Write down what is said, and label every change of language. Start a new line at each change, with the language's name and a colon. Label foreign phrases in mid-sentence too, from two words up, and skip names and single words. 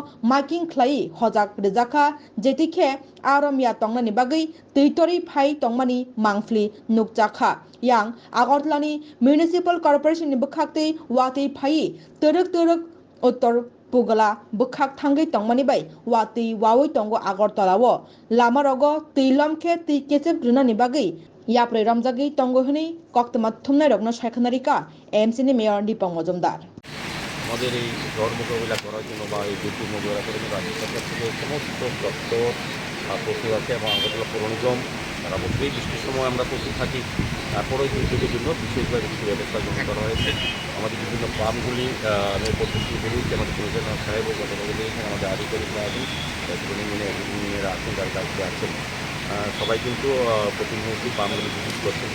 Kok Borok: marking khlai hojak rijaka jetikhe aromya tongnani bagui teitori phai tongmani mangfli nukjakha yang Agartalani
English: Municipal Corporation
Kok Borok: ni bukhaktei watei phai teruk uttor Pugala bukhak thangai tongmani bai wati wawoi tongo Agartalao lama rogo teilomkhe tei kechep runani bagui yapre ramjagi tongo hini koktama thumnai rokno saikhanarika AMC ni মেয়র দীপক মজুমদার।
Bangla: আমাদের এই ঝড় মোকাবিলা করার জন্য বা এই দুর্যোগ মোকাবিলা করার জন্য রাজ্য সরকার থেকে সমস্ত দপ্তর প্রস্তুত আছে এবং আগরতলা পৌর নিগম তারা বলতেই বৃষ্টির সময় আমরা প্রস্তুত থাকি। তারপরে দুর্যোগের জন্য বিশেষভাবে কিছু ব্যবস্থা গ্রহণ করা হয়েছে। আমাদের বিভিন্ন পাম্পগুলি পদ্ধতি বলুন আমাদের কমিশনার সাহেব এখানে আমাদের আধিকারিকরা আছেন, ইঞ্জিনিয়াররা আছেন, যারা দায়িত্বে আছেন, সবাই কিন্তু প্রতিনিয়তই পাম্পগুলি ভিজিট করছেন।